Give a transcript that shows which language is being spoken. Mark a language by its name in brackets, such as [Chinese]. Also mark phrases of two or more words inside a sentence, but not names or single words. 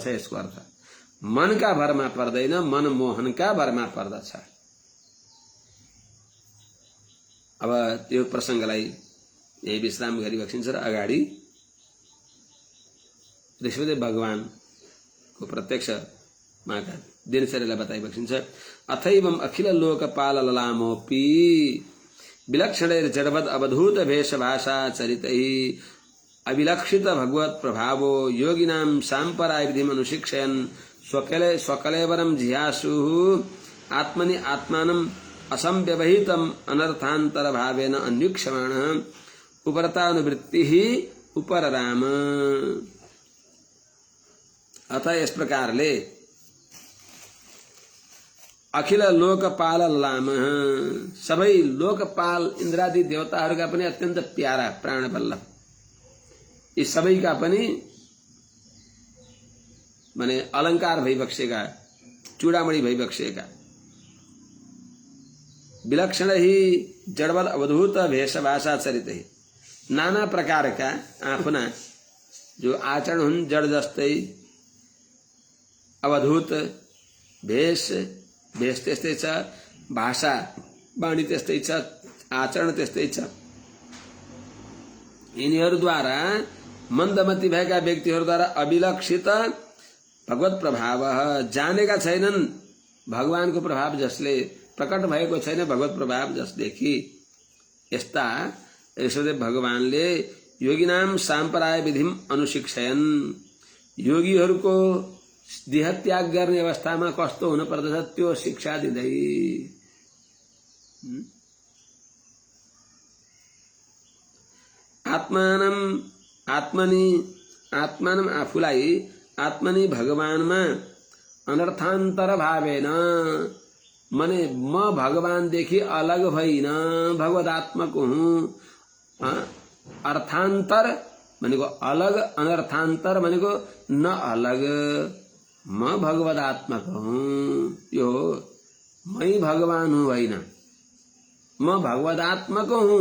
[Nepali] यसको अर्थ मनका भरमा पर्दैन, मनमोहनका भरमा पर्दछ। अब त्यो प्रसङ्गलाई यही विश्राम गरी बक्सिन्छ र अगाडि ऋषभदेव भगवानको प्रत्यक्ष उहाँका दिनचर्यालाई बताइ बक्सिन्छ। [Sanskrit] अथैवम अखिल लोकपाल ललामोपि विलक्षणैर जडवद अवधूत भेष भाषा चरितैः अविलक्षित भगवत प्रभावो योगिनां साम्पराय विधिम अनुशिक्षयन् स्वकलेवरं जिहासुः आत्मनि आत्मानं असंव्यवहितम अनर्थांतर भावेन अन्वीक्षमाणः उपरतानुवृत्तिः उपरराम। [Nepali] अतः इस प्रकारले [Sanskrit] अखिल लोकपाल लामः, [Nepali] सबै लोकपाल इन्द्रादि देवताहरूका पनि अत्यन्त प्यारा प्राणवल्लभ, यी सबैका पनि माने अलंकार भइबक्सेका, चूडामणि भइबक्सेका, [Sanskrit] विलक्षण ही जडवद अवधूत भेषभाषा चरित ही, [Nepali] नाना प्रकारका आफ्ना जो आचरण हुन् जड जस्तै, अवधूत भेष त्यस्तै छ, भाषा वाणी त्यस्तै छ, आचरण त्यस्तै छ। यिनीहरूद्वारा मन्दमती भएका व्यक्तिहरूद्वारा [Sanskrit] अविलक्षित भगवत प्रभाव, [Nepali] जानेका छैनन् भगवानको प्रभाव जसले प्रकट भएको छैन, भगवत प्रभाव जसदेखि यस्ता ऋषभदेव भगवानले [Sanskrit] योगिनाम साम्पराय विधिम अनुशिक्षयन्, [Nepali] योगीहरूको देह त्याग गर्ने अवस्थामा कस्तो हुन पर्दछ त्यो शिक्षा दिँदै आत्मानम आफूलाई आत्मनि भगवानमा [Sanskrit] अनर्थान्तर भावेन [Nepali] मने म भगवान देखि अलग भइन भगवदात्मक हूँ। अर्थांतर भनेको अलग, अनर्थांतर भनेको न अलग। म भगवदात्मक हूँ, यो मै भगवान हूँ होइन, म भगवदात्मक हूँ।